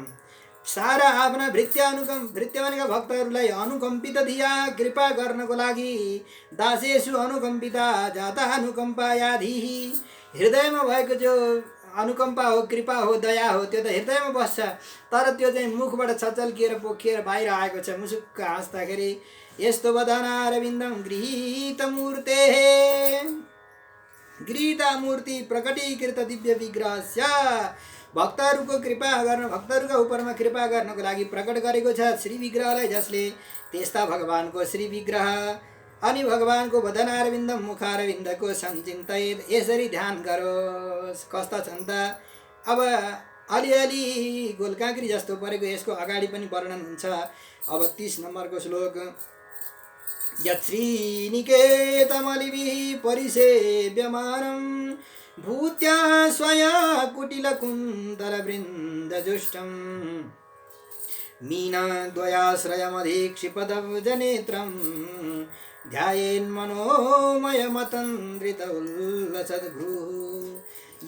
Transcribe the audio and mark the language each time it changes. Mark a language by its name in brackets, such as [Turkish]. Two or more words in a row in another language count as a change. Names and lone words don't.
[Nepali] सारा आफ्ना भृत्य भनेका भक्तहरूलाई [Sanskrit] अनुकम्पित धिया [Nepali] कृपा गर्नको लागि। [Sanskrit] दासेषु अनुकम्पिता जाता अनुकम्पा याधि। [Nepali] हृदयमा भएको जो अनुकम्पा हो, कृपा हो, दया हो, त्यो त हृदयमा बस्छ, तर त्यो चाहिँ मुखबाट छचल्किएर पोखिएर बाहिर आएको छ मुसुक्क हाँस्दाखेरि। [Sanskrit] यस्तो वदनारविन्दम गृहीत मूर्ते। गृहीत मूर्ति प्रकटीकृत दिव्य विग्रहस्य। [Nepali] भक्तहरूको कृपा गर्न, भक्तहरूका उपरमा कृपा गर्नको लागि प्रकट गरेको छ श्री विग्रहलाई, जसले त्यस्ता भगवानको श्री विग्रह अनि भगवानको वदनारविन्दम मुखारविन्दको सञ्चिन्तयेत्। यसरी ध्यान गरोस्। कस्ता छन् त अब अलिअलि गोलकाँक्री जस्तो परेको। यसको अगाडि पनि वर्णन हुन्छ। अब 30 नम्बरको श्लोक। [Sanskrit] यत्श्रीनिकेतमलिभिः परिसेव्यमानं भूत्या स्वया कुटिलकुन्तलवृन्दजुष्टं मीनद्वयाश्रयमधीक्षिपदब्जनेत्रं ध्यायेन्मनोमयमतन्द्रित उल्लसद्भ्रूः।